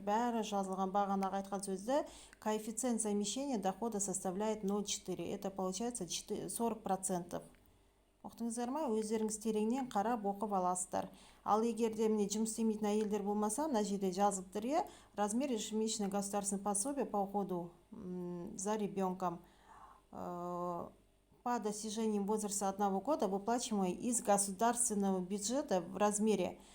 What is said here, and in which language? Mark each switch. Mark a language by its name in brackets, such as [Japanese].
[Kazakh] Бәрі жазылған, бағанаға айтқан сөзді. [Russian] Коэффициент замещения дохода составляет 0,4. Это получается 40%. [Kazakh] Оқтыңыздар ма? Өздеріңіз тереңнен қарап оқып аласыздар. Ал егерде міне жұмыс істемейтін әйелдер болмаса, мына жерде жазылып тұр, [Russian] размер ежемесячного государственного пособия по уходу за ребенком по достижению возраста 1 года, выплачиваемый из государственного бюджета в размере.